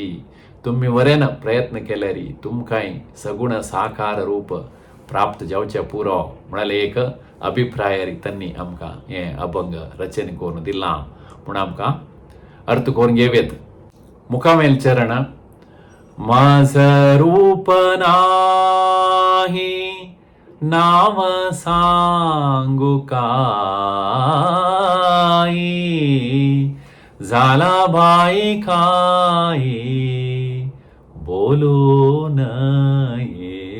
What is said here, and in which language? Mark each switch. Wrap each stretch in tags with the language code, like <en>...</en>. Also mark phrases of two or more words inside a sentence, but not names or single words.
<kok>तुम्ही वरेन प्रयत्न केल्यार तुमकांय सगुण साकार रूप प्राप्त जावचे पुरो म्हळ्यार एक अभिप्राय त्यांनी आमकां हे अभंग रचने करून दिला म्हूण आमकां अर्थ करून घेवेत.</kok> <mr>मुखावेल चरण माझ रूप नाही नाव सांगू काही झाला बाई काही बोलू नये.</mr>